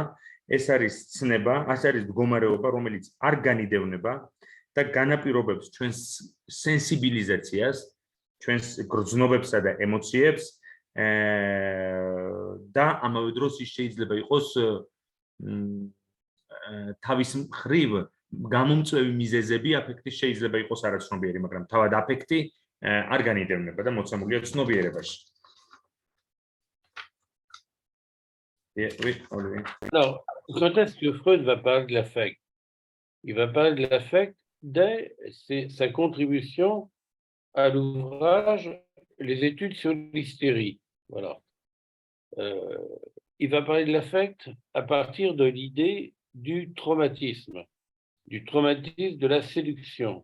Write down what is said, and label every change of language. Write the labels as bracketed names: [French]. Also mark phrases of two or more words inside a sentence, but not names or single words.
[Georgian] ეს არის ცნება, ეს არის მდგომარეობა, რომელიც არ განიდევნება და განაპირობებს ჩვენს სენსიბილიზაციას, ჩვენს გრძნობებსა და ემოციებს და ამავე დროს ის შეიძლება იყოს თავის მხრივ გამომწვევი მიზეზები აფექტის შეიძლება იყოს არაცნობიერი, მაგრამ თავად აფექტი არ განიდევნება და მოცემულია ცნობიერებაში. [French] Oui, Olivier. Alors, quand est-ce que Freud va parler de l'affect? Il va parler de l'affect dès sa contribution à l'ouvrage Les études sur l'hystérie. Voilà. Il va parler de l'affect à partir de l'idée du traumatisme de la séduction.